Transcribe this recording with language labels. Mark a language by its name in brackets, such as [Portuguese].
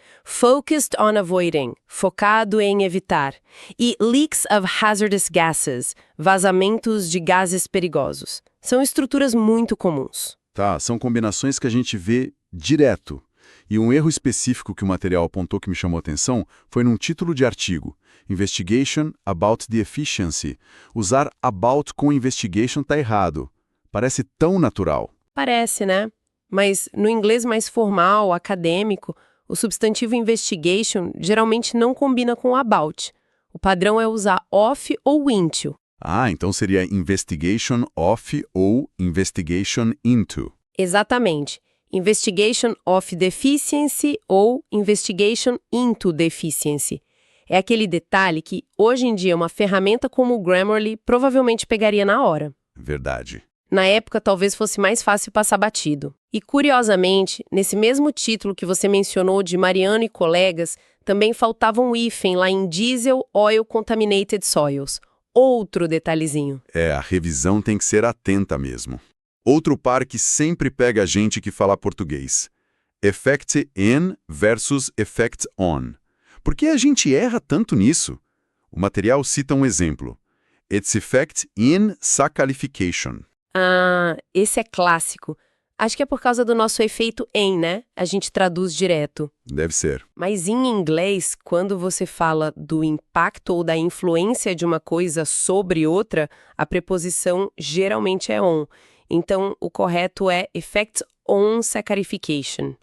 [English] Focused on avoiding, [Portuguese] focado em evitar. E [English] leaks of hazardous gases, [Portuguese] vazamentos de gases perigosos. São estruturas muito comuns. Tá, são combinações que a gente vê direto. E um erro específico que o material apontou que me chamou a atenção foi num título de artigo. [English] Investigation about the efficiency. [Portuguese] Usar about com investigation tá errado. Parece tão natural. Parece, né? Mas no inglês mais formal, acadêmico, o substantivo investigation geralmente não combina com about. O padrão é usar of ou into. Ah, então seria investigation of ou investigation into. Exatamente. [English] Investigation of deficiency ou investigation into deficiency. [Portuguese] É aquele detalhe que, hoje em dia, uma ferramenta como o Grammarly provavelmente pegaria na hora. Verdade. Na época, talvez fosse mais fácil passar batido. E, curiosamente, nesse mesmo título que você mencionou de Mariano e colegas, também faltava um hífen lá em Diesel Oil Contaminated Soils. Outro detalhezinho. É, a revisão tem que ser atenta mesmo. Outro par que sempre pega a gente que fala português. [English] Effect in versus effect on. [Portuguese] Por que a gente erra tanto nisso? O material cita um exemplo. [English] Its effect in saccharification. [Portuguese] Ah, esse é clássico. Acho que é por causa do nosso efeito em, né? A gente traduz direto. Deve ser. Mas em inglês, quando você fala do impacto ou da influência de uma coisa sobre outra, a preposição geralmente é on. Então, o correto é [English] effect on saccharification.